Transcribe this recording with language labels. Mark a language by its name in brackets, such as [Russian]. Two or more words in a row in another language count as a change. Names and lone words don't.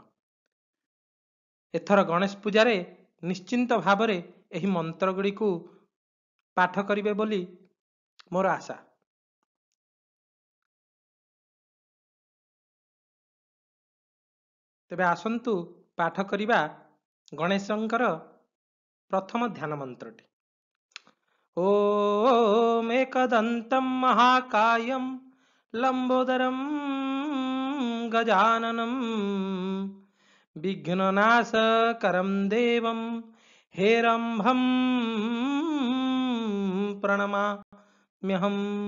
[Odia] ଏଥର ଗଣେଶ ପୂଜାରେ ନିଶ୍ଚିନ୍ତ ଭାବରେ ଏହି ମନ୍ତ୍ର ଗୁଡ଼ି କୁ ପାଠ କରିବେ ବୋଲି ମୋର ଆଶା। ତେବେ ଆସନ୍ତୁ ପାଠ କରିବା ଗଣେଶଙ୍କର ପ୍ରଥମ ଧ୍ୟାନ ମନ୍ତ୍ରଟି। [Sanskrit] ओम एकदन्तं महाकायं लंबोदरं गजाननं विघ्ननाशकरं देवं हेरंभं प्रणमाम्यहम्।